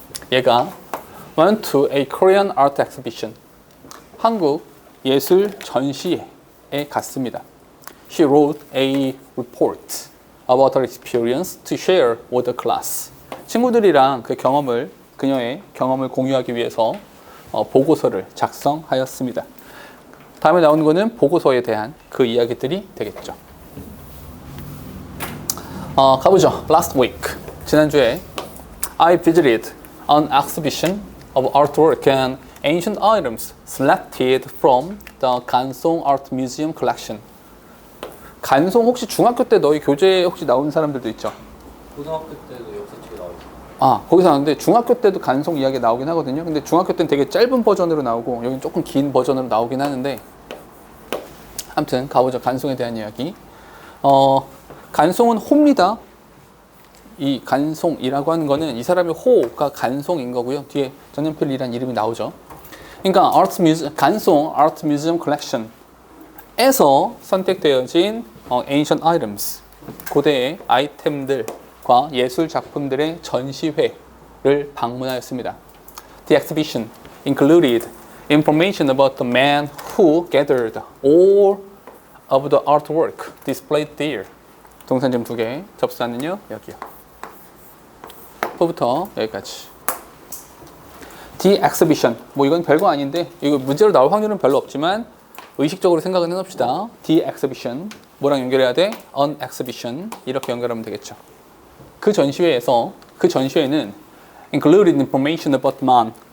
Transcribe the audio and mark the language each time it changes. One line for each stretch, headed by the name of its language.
Korean: 얘가
English: went to a Korean art exhibition.
Korean: 한국 예술 전시회에 갔습니다.
English: She wrote a report about her experience to share with the class.
Korean: 친구들이랑 그녀의 경험을 공유하기 위해서 보고서를 작성하였습니다. 다음에 나오는 거는 보고서에 대한 그 이야기들이 되겠죠. 가보죠.
English: Last week,
Korean: 지난주에
English: I visited an exhibition of artwork and ancient items selected from the 간송 Art Museum collection.
Korean: 간송 혹시 중학교 때 너희 교재에 혹시 나온 사람들도 있죠? 고등학교 때도 역사책이 나오죠. 거기서 나오는데 중학교 때도 간송 이야기 나오긴 하거든요. 근데 중학교 때는 되게 짧은 버전으로 나오고 여기는 조금 긴 버전으로 나오긴 하는데 아무튼 가보죠. 간송에 대한 이야기. 간송은 호입니다. 이 간송이라고 하는 거는 이 사람의 호가 간송인 거고요. 뒤에 전연필이라는 이름이 나오죠. 그러니까 간송 Art Museum Collection에서 선택되어진 Ancient Items, 고대의 아이템들과 예술 작품들의 전시회를 방문하였습니다.
English: The exhibition included information about the man who gathered all of the artwork displayed there.
Korean: 동사점 2개, 접수하는요 여기요. 부터 여기까지. The exhibition. 뭐 이건 별거 아닌데 이거 문제로 나올 확률은 별로 없지만 의식적으로 생각을 해놓읍시다. The exhibition. 뭐랑 연결해야 돼? An exhibition. 이렇게 연결하면 되겠죠. 그 전시회는
English: included information about the man.